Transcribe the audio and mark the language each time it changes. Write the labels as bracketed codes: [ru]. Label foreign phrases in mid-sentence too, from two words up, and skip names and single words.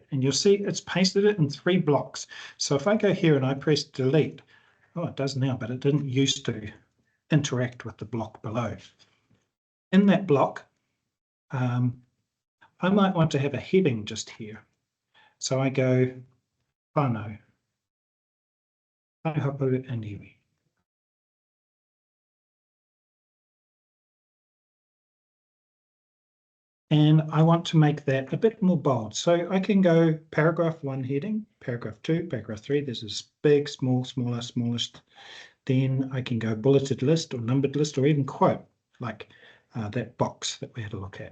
[en] And you'll see it's pasted it in 3 blocks. So if I go here and I press delete, oh, it does now, but it didn't used to interact with the block below. In that block, I might want to have a heading just here. So I go whānau, hapū and iwi. And I want to make that a bit more bold. So I can go paragraph 1 heading, paragraph 2, paragraph 3. There's this big, small, smaller, smallest. Then I can go bulleted list or numbered list or even quote, like that box that we had a look at.